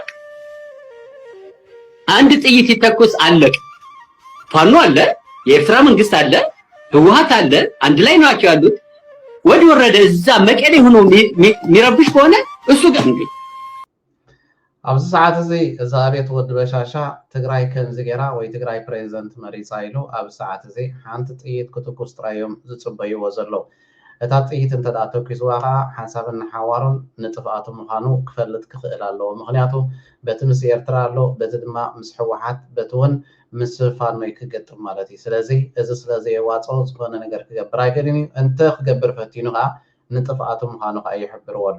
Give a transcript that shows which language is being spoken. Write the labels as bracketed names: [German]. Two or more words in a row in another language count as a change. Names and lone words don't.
[Amharic] ነው። በቃ አንድ ጥይት ይተኩስ አለቅ። ፋኖ አለ የኤርትራ መንግስት አለ ህወሓት አለ አንድ ላይ ናቸው ያሉት ወዲ ወረደ እዛ መቀሌ ሆኖ ሚረብሽ ከሆነ እሱ ጋር እንዴ [Tigrinya] ኣብዚ ሰዓት እዚ እዛ ቤት ወዲ በሻሻ ትግራይ ከምዚ ጌራ ወይ ትግራይ ፕሬዚደንት መሪፃ ኢሉ ኣብ ሰዓት እዚ ሓንቲ ጥይት ክትኩስ ጥራዮም ዝፅበይዎ ዘለው እታ ጥይት እንተዳ ተኪስዋ ከዓ ሓሳብን ሓዋሩን ንጥፍኣቱ ምዃኑ ክፈልጥ ክኽእል ኣለዎ ምክንያቱ በቲ ምስ ኤርትራ ኣሎ በቲ ድማ ምስ ህወሓት በቲ እውን ምስ ፋኖ ክገጥም ማለት እዩ ስለዚ እዚ ስለዚ የዋፆ ዝኾነ ነገር ክገብር ኣይገድን እዩ እንተ ክገብር ፈቲኑ ከዓ ንጥፍኣቱ ምዃኑ ከዓ ይሕብርዎ ኣሎ